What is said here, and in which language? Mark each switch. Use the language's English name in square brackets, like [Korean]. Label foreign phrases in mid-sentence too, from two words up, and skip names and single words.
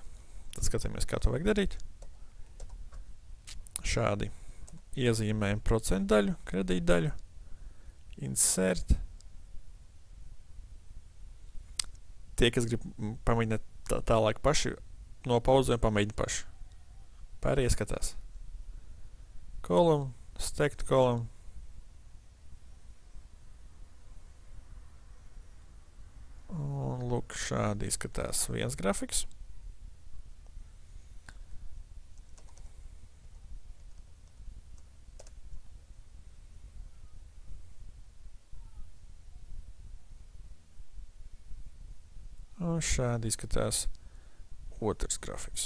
[Latvian] Tad skatāmies, kā to vajag darīt. Šādi iezīmējam procentu daļu, kredīta daļu, insert. Tie, kas grib pamēģināt tālāk paši, nopauzē un pamēģina paši. Pārējie skatās. [English] Column, stacked column. [Latvian] Un lūk, šādi izskatās viens grafiks. Un šādi izskatās otrs grafiks.